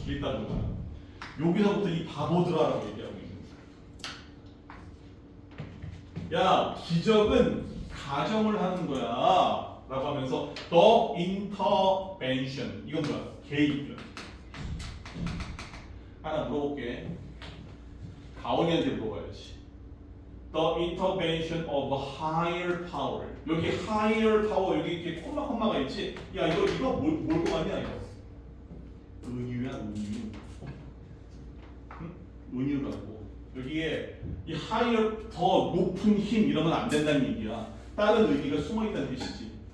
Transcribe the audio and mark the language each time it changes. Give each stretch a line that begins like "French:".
Korean: 읽다 보니까 여기서부터 이 바보들아라고 얘기하고 있는 거야. 야, 기적은 가정을 하는 거야 라고 하면서
English: the intervention,
Korean: 이건 뭐야? 개입. 하나 물어볼게. 가온이한테 물어봐야지.
English: The intervention of a higher power.
Korean: 여기
English: higher power,
Korean: 여기 이렇게 콤마가 있지? 야, 이거 뭘 거 같냐 이거? 은유야, 은유. 응? 은유라고. 여기에 이 higher, 더 높은 힘 이러면 안 된다는 얘기야. 다른 의미가 숨어 있다는 뜻이지.